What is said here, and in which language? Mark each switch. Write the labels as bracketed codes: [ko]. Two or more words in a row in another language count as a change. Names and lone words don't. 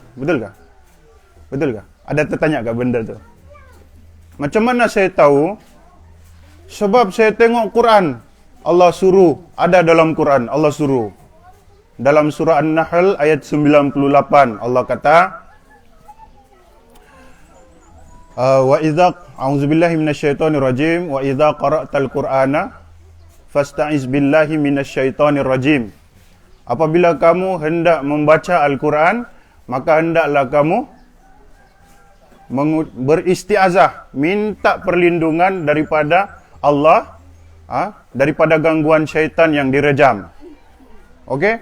[ms] Betul kah? Betul kah? Ada tertanya kah benda tu? Macam mana saya tahu? Sebab saya tengok Quran. Allah suruh. Ada dalam Quran. Allah suruh. Dalam surah An-Nahl ayat 98 Allah kata, [ar] وإذا أعوذ بالله من الشيطان الرجيم وإذا قرأت القرآن فاستعذ بالله من الشيطان الرجيم. [ms] Apabila kamu hendak membaca Al-Quran, maka hendaklah kamu beristiazah, minta perlindungan daripada Allah, daripada gangguan syaitan yang direjam. Okey?